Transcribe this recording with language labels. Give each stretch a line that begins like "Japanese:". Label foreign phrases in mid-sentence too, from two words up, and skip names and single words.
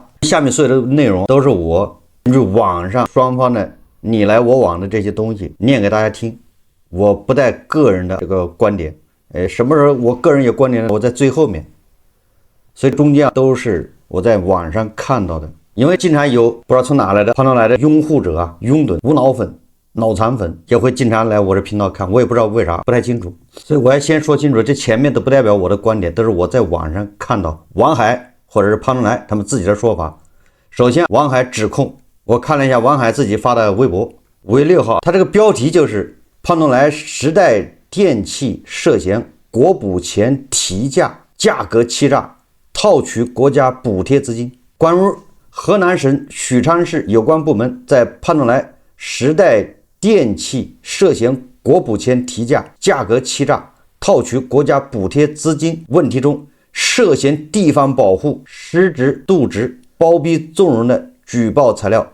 Chinese: 下面所有的內容都是我根據網上雙方的你來我往的這些東西念給大家聽，我不帶個人的這個觀點。什麼時候我個人有觀點呢？我在最後面，所以中間都是我在網上看到的。因為經常有不知道從哪來的潘東來的擁護者啊、擁躉、無腦粉、腦殘粉也會經常來我這頻道看，我也不知道為啥，不太清楚。所以我要先說清楚，這前面都不代表我的觀點，都是我在網上看到王海或者是潘東來他們自己的說法。首先，王海指控，我看了一下王海自己發的微博，5月6號，他這個標題就是潘東來時代電器涉嫌國補錢提價，價格欺詐，套取國家補貼資金。關於河南省許昌市有關部門在潘東來時代電器涉嫌國補錢提價，價格欺詐，套取國家補貼資金問題中，涉嫌地方保護失職瀆職、包庇縱容的舉報材料。